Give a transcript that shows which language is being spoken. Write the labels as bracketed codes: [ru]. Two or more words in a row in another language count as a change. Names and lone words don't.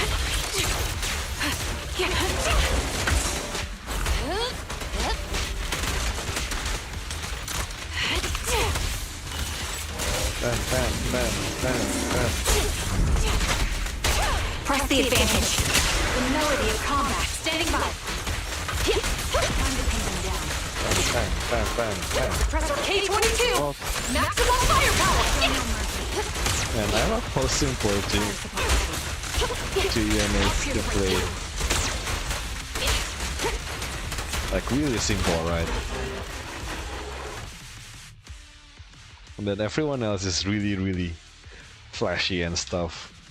[en] Bam, bam, bam, bam, bam. Press the advantage. The melody of combat. Standing by. Time to pin them down. Bam, bam, bam, bam. Pressor K-22. Oh, Maximum firepower. man, I love how simple GN is to play. Like really simple, right? And then everyone else is really, really flashy and stuff.